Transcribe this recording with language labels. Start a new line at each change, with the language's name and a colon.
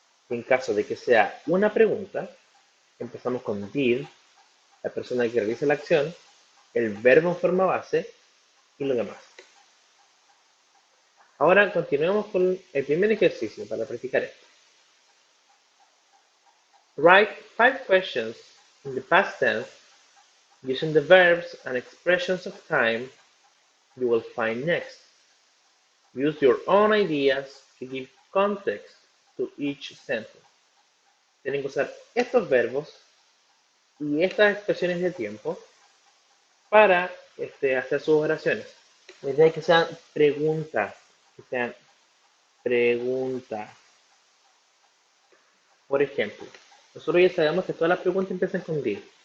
Spanish: En caso de que sea una pregunta, empezamos con did, la persona que realiza la acción, el verbo en forma base y lo demás. Ahora continuemos con el primer ejercicio para practicar esto.
English: Write 5 questions in the past tense using the verbs and expressions of time you will find next. Use your own ideas to give context to each sentence.
Spanish: Tienen que usar estos verbos y estas expresiones de tiempo para hacer sus oraciones. La idea es que sean preguntas, que sean preguntas. Por ejemplo, nosotros ya sabemos que todas las preguntas empiezan con did.